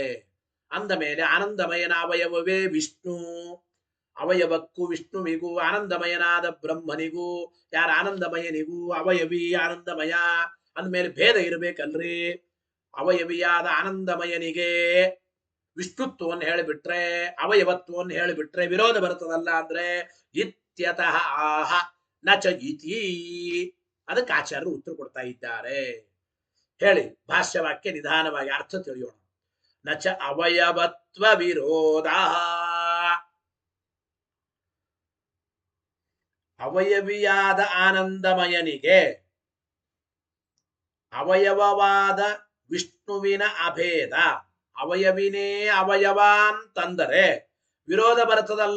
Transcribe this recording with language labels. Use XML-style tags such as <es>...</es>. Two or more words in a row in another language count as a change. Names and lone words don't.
<kn>ಅಂದ ಮೇಲೆ ಆನಂದಮಯನ ಅವಯವವೇ ವಿಷ್ಣು, ಅವಯವಕ್ಕೂ ವಿಷ್ಣುವಿಗೂ ಆನಂದಮಯನಾದ ಬ್ರಹ್ಮನಿಗೂ ಯಾರ ಆನಂದಮಯನಿಗೂ ಅವಯವಿ ಆನಂದಮಯ ಅಂದಮೇಲೆ ಭೇದ ಇರಬೇಕಲ್ರಿ. ಅವಯವಿಯಾದ ಆನಂದಮಯನಿಗೆ ವಿಷ್ಣುತ್ವವನ್ನು ಹೇಳಿಬಿಟ್ರೆ ಅವಯವತ್ವವನ್ನು ಹೇಳಿಬಿಟ್ರೆ ವಿರೋಧ ಬರ್ತದಲ್ಲ.</kn> <sa>ಅಂದ್ರೆ ಇತ್ಯತಃ ಆಹ ನಚ ಇತಿ,</sa> <kn>ಅದಕ್ಕೆ ಆಚಾರ್ಯರು ಉತ್ತರ ಕೊಡ್ತಾ ಇದ್ದಾರೆ. ಹೇಳಿ ಭಾಷ್ಯವಾಕ್ಯ ನಿಧಾನವಾಗಿ ಅರ್ಥ ತಿಳಿಯೋಣ.</kn> <sa>ನಚ ಅವಯವತ್ವ ವಿರೋಧ,</sa> <kn>ಅವಯವಿಯಾದ ಆನಂದಮಯನಿಗೆ ಅವಯವವಾದ ವಿಷ್ಣುವಿನ ಅಭೇದ, ಅವಯವಿನೇ ಅವಯವ ಅಂತಂದರೆ ವಿರೋಧ ಬರ್ತದಲ್ಲ.</kn>